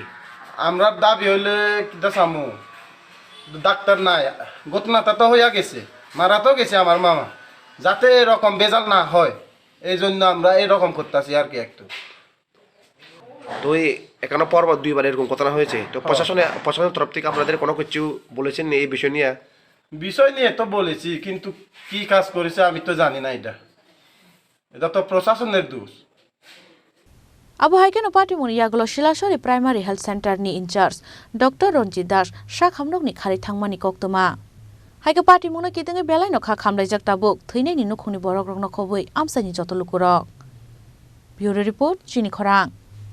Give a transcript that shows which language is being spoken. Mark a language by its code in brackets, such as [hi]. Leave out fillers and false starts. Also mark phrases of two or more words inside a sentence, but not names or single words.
[bn] আমরা দাবি হইলে কিটা চামু ডাক্তার নাই ঘটনাটা তো হইয়া গেছে মারা তো গেছে আমার মামা যাতে এরকম বেজাল না হয় এই জন্য আমরা এরকম করতেছি আর কি একটু তো এখানে পরবার দুইবার এরকম ঘটনা হয়েছে তো প্রশাসনের তরফ থেকে আপনাদের কোনো কিছু বলেছেন এই বিষয় নিয়ে তো বলেছি কিন্তু কি কাজ করেছে আমি তো জানি না এটা তো প্রশাসনের দোষ [trp] Abo haikeno patimung yagulo Silasori [en] Primary Health Center [trp] ni incharge Dr. Ronjit Das Sakhamnogni khari thangmani koktoma haike patimungno kitinge belai no kha khamlaijak tabuk thwinai ni nukhungni borok rokno khobui amsani joto lukurok [en] Bureau Report [trp] Chini Khorang